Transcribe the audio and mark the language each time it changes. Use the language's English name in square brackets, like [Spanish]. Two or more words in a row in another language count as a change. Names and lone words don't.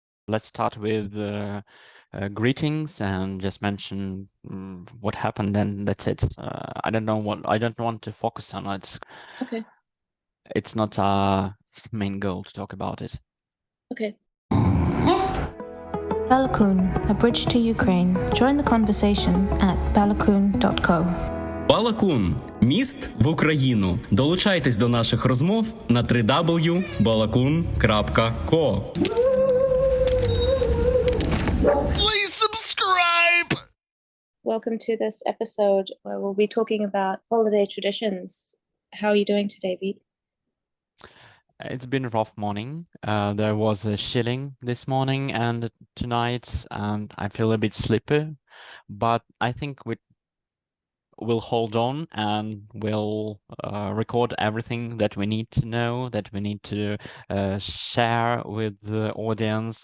[English] let's start with greetings and just mention what happened, and that's it. I don't want to focus on it. Okay. It's not our main goal to talk about it. Okay. Balakun, a bridge to Ukraine. Join the conversation at balakun.co. [Ukrainian] Балакун – міст в Україну. Долучайтесь до наших розмов на www.balakun.co. [English] Please subscribe! Welcome to this episode where we'll be talking about holiday traditions. How are you doing today, Beat? It's been a rough morning. There was a shilling this morning and tonight, and I feel a bit sleepy, but I think we'll hold on and we'll record everything that we need to know, that we need to share with the audience.